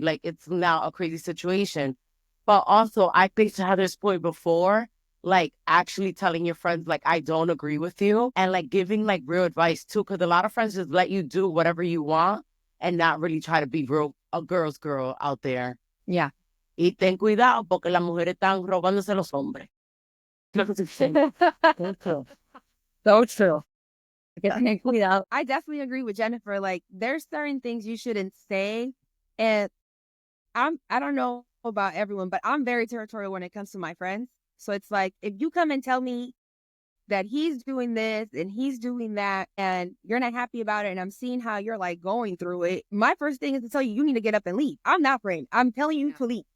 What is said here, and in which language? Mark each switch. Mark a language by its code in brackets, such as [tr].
[en] Like, it's now a crazy situation. But also, I think to Heather's point before, like actually telling your friends, like, I don't agree with you, and like giving like real advice too, because a lot of friends just let you do whatever you want and not really try to be real a girl's girl out there. Yeah. [es] Y ten cuidado porque las mujeres están robándose los hombres. [en] So true. I definitely agree with Jennifer. Like, there's certain things you shouldn't say. And I don't know about everyone, but I'm very territorial when it comes to my friends. So it's like, if you come and tell me that he's doing this and he's doing that and you're not happy about it, and I'm seeing how you're like going through it, my first thing is to tell you, you need to get up and leave. I'm not praying. I'm telling you to leave.